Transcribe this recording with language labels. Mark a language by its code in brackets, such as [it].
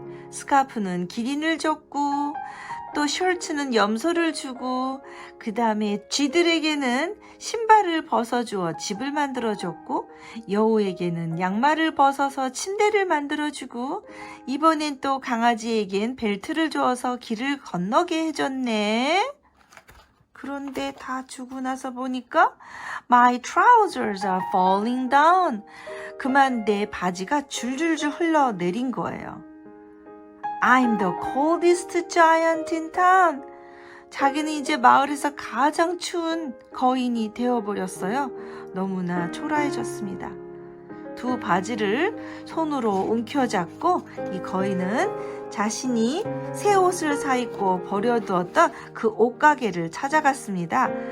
[ko] 스카프는 기린을 줬고 또 셔츠는 염소를 주고 그 다음에 쥐들에게는 신발을 벗어주어 집을 만들어줬고 여우에게는 양말을 벗어서 침대를 만들어주고 이번엔 또 강아지에겐 벨트를 주어서 길을 건너게 해줬네. 그런데 다 주고 나서 보니까 [en] My trousers are falling down. [ko] 그만 내 바지가 줄줄줄 흘러내린 거예요. [en] I'm the coldest giant in town. [ko] 자기는 이제 마을에서 가장 추운 거인이 되어버렸어요. 너무나 초라해졌습니다. 두 바지를 손으로 움켜잡고 이 거인은 자신이 새 옷을 사입고 버려두었던 그 옷가게를 찾아갔습니다.